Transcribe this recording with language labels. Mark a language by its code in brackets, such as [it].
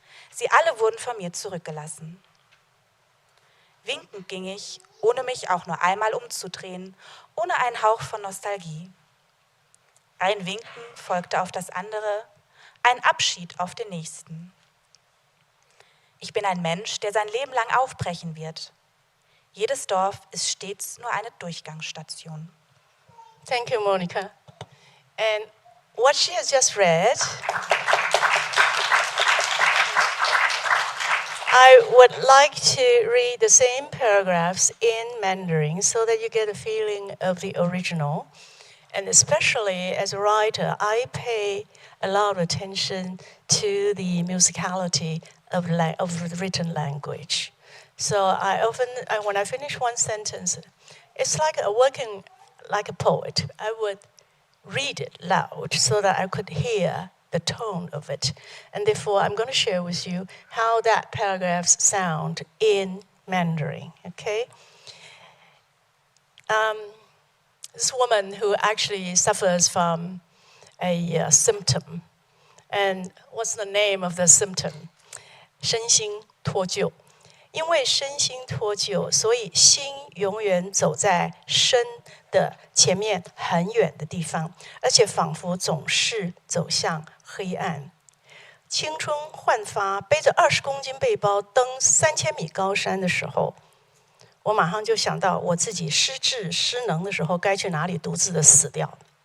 [de] Sie alle wurden von mir zurückgelassen. Winkend ging ich, ohne mich auch nur einmal umzudrehen, ohne einen Hauch von Nostalgie. Ein Winken folgte auf das andere, ein Abschied auf den nächsten. Ich bin ein Mensch, der sein Leben lang aufbrechen wird. Jedes Dorf ist stets nur eine Durchgangsstation. [en] Thank you, Monika. And what she has just read, I would like to read the same paragraphs in Mandarin so that you get a feeling of the original. And especially as a writer, I pay a lot of attention to the musicality of the written language. So I often, when I finish one sentence, it's like working like a poet. I would read it loud so that I could hear the tone of it. And therefore, I'm going to share with you how that paragraphs sound in Mandarin, okay? This woman who actually suffers from a symptom. And what's the name of the symptom? [zh] 身心脱臼。因为身心脱臼，所以心永远走在身的前面很远的地方，而且仿佛总是走向黑暗。青春焕发，背着20公斤背包登3000米高山的时候，我马上就想到我自己失智失能的时候该去哪里独自的死掉。